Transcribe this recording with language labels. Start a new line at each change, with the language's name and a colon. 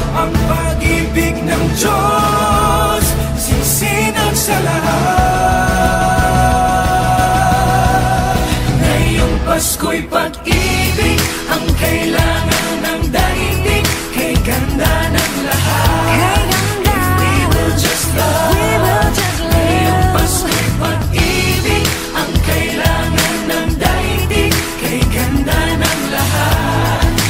Filipino: Ang pag-ibig ng Diyos sisinag sa lahat. Ngayong Pasko'y pag-ibig, ang kailangan ng daigdig, kay ganda ng lahat.
English: If we will just love, we will just live.
Filipino: Ngayong Pasko'y pag-ibig, ang kailangan ng daigdig, kay ganda ng lahat.